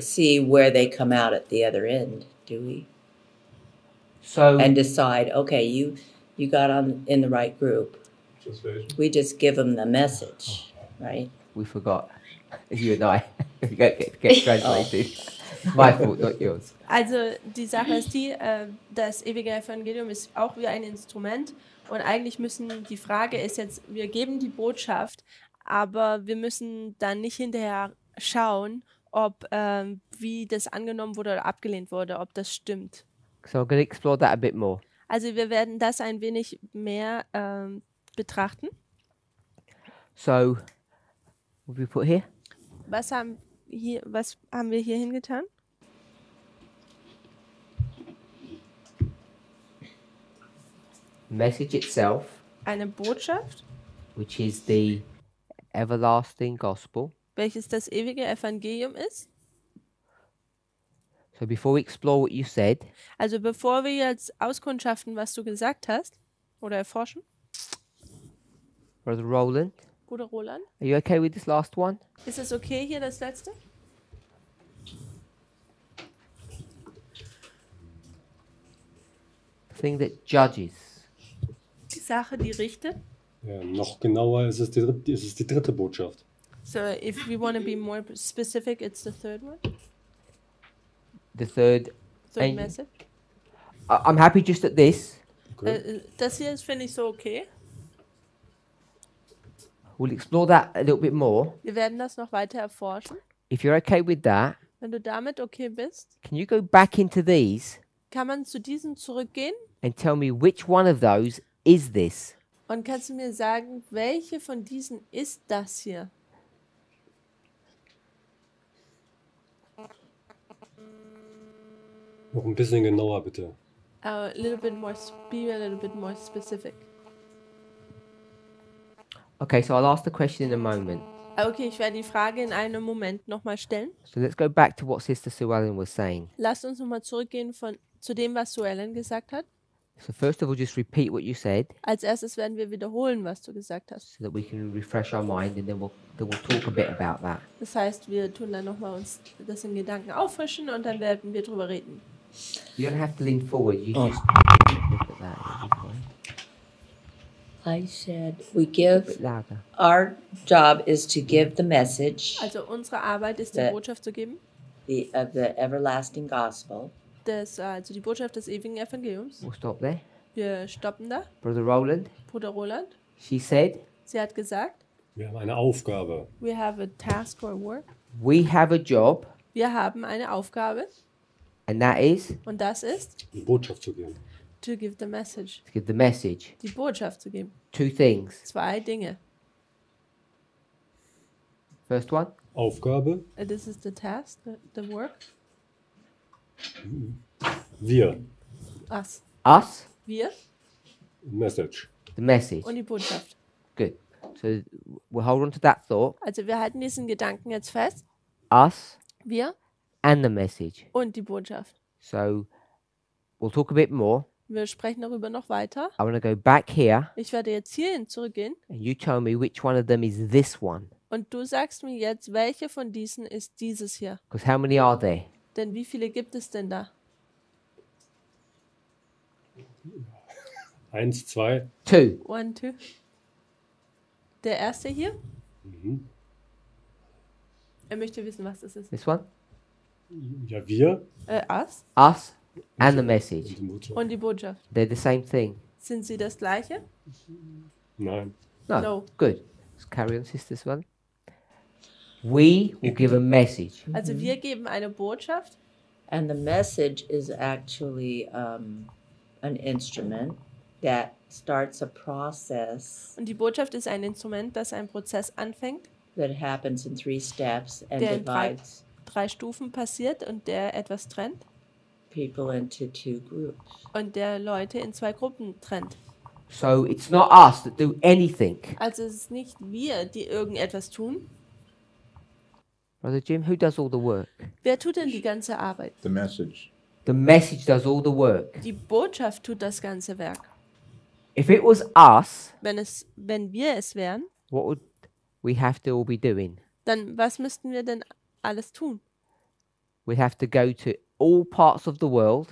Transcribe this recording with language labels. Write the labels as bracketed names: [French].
[English] see where they come out at the other end, do we? So And decide, okay, you got on in the right group. We just give them the message, right? we forgot. You and I get translated. My fault, not yours. [German] Also die Sache ist die, das ewige Evangelium ist auch wie ein Instrument und eigentlich die Frage ist jetzt, wir geben die Botschaft, aber wir müssen dann nicht hinterher schauen, ob wie das angenommen wurde oder abgelehnt wurde, ob das stimmt. [English] So I'm going to explore that a bit more. [German] Also wir werden das ein wenig mehr betrachten. [English] So, what have we put here? [German] Was haben wir hier hingetan? [English] Message itself, [German] Eine Botschaft, [English] which is the everlasting gospel. [German] welches das ewige Evangelium ist. [English] So before we explore what you said, [German] Also bevor wir jetzt auskundschaften, was du gesagt hast oder erforschen, [English] Brother Roland, [German] Bruder Roland, [English] are you okay with this last one? [German] ist es okay hier das letzte? [English] The thing that judges. [German] Die Sache, die richtet. Ja, noch genauer ist es die dritte Botschaft. [English] So if we want to be more specific, it's the third one, The third. third And- message. I'm happy just at this. Okay. [German] Das hier ist, finde ich, so okay. [English] We'll explore that a little bit more. [German] Wir werden das noch weiter erforschen. [English] If you're okay with that, [German] Wenn du damit okay bist, [English] can you go back into these [German] kann man zu diesem zurückgehen [English] and tell me which one of those is this? [German] und kannst du mir sagen, welche von diesen ist das hier? Noch ein bisschen genauer, bitte. [English] A little bit more, be a little bit more specific. Okay, so I'll ask the question in a moment. [German] Okay, ich werde die Frage in einem Moment nochmal stellen. [English] So let's go back to what Sister Sue Ellen was saying. [German] Lasst uns nochmal zurückgehen zu dem, was Sue Ellen gesagt hat. [English] So first of all, just repeat what you said [German] Als erstes werden wir wiederholen, was du gesagt hast. [English] so that we can refresh our mind, and then we'll talk a bit about that. [German] Das heißt, wir tun dann nochmal uns das in Gedanken auffrischen und dann werden wir drüber reden. [English] You don't have to lean forward. You Oh. just look at that. It'll be fine. I said we A give, bit louder. our job is to give the message [German] Also unsere Arbeit ist, die Ä- Botschaft zu geben, [English] of the everlasting gospel. [German] also die Botschaft des ewigen Evangeliums. [English] We'll stop there. [German] Wir stoppen da. [English] Brother Roland, [German] Bruder Roland, [English] she said, [German] sie hat gesagt, Wir haben eine Aufgabe. [English] we have a task or work. we have a job, [German] Wir haben eine Aufgabe [English] and that is [German] und das ist, Die Botschaft zu geben. [English] to give the message. to give the message. [German] Die Botschaft zu geben. [English] 2 things. [German] 2 Dinge. [English] First one, [German] Aufgabe, [English] This is the task, the work. [German] wir. [English] Us. us, [German] Wir [English] Message. the message. [German] und die Botschaft. [English] Good. So we'll hold on to that thought. [German] Also wir halten diesen Gedanken jetzt fest. [English] Us [German] Wir [English] and the message. [German] und die Botschaft. [English] So we'll talk a bit more. [German] Wir sprechen darüber noch weiter. [English] I want to go back here, [German] Ich werde jetzt hierhin zurückgehen [English] and you tell me which one of them is this one. [German] und du sagst mir jetzt, welche von diesen ist dieses hier. [English] Because how many are there? [German] Denn wie viele gibt es denn da? [English] 1, 2. 2. [German] 1, 2. Der erste hier? Mhm. Er möchte wissen, was das ist. [English] This one? [German] Ja, wir. [English] Us Us and the message. [German] Und die Botschaft. und die Botschaft. [English] They're the same thing. [German] Sind sie das gleiche? Nein. [English] No. No. Good. Let's carry on, sisters. One. We will give a message. [German] Also wir geben eine Botschaft [English] And the message is actually an instrument that starts a process [German] und die Botschaft ist ein Instrument, das einen Prozess anfängt, [English] that happens in 3 steps and [German] Der in [English] divides [German] 3 Stufen passiert und der etwas trennt [English] people into 2 groups. [German] und der Leute in 2 Gruppen trennt. [English] So it's not us that do anything. [German] Also es ist nicht wir, die irgendetwas tun. [English] Brother Jim, who does all the work? [German] Wer tut denn die ganze Arbeit? [English] The message. The message does all the work. [German] Die Botschaft tut das ganze Werk. [English] If it was us, [German] Wenn wir es wären, [English] what would we have to all be doing? [German] dann was müssten wir denn alles tun? [English] we'd have to go to all parts of the world,